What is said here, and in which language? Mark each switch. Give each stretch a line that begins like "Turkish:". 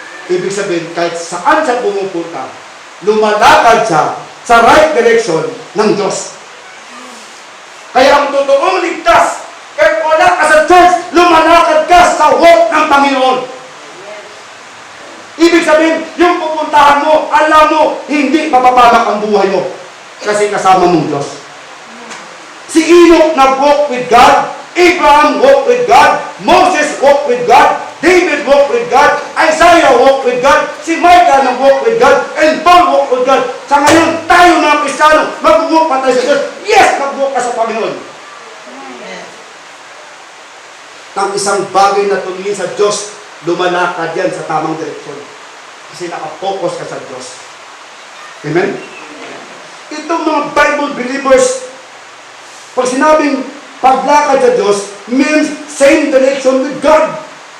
Filipino: Ibig sabihin, kahit saan siya pumupunta, lumalakad siya sa right direction ng Diyos. Kaya ang totoong ligtas, kahit wala ka sa church, lumalakad ka sa walk ng Panginoon. Ibig sabihin, yung pupuntahan mo, alam mo, hindi mapapamak ang buhay mo. Kasi kasama mong Diyos.
English: Si Enoch
Filipino: nag-walk
English: with God, Abraham walked with God, Moses walked with God, David walked with God, Isaiah walked with God, si Micah nag-walk with God, and Paul walked with God.
Filipino: Sa ngayon, tayo mga Kristiyano, mag-walk pa tayo sa Diyos. Yes, mag-walk ka sa Panginoon. Ang isang bagay na tumingin sa Diyos, lumalakad yan sa tamang direksyon. Kasi nakapokus ka sa Diyos. Amen? Itong mga Bible believers, pag sinabing paglakad sa Diyos,
English: means same direction with God.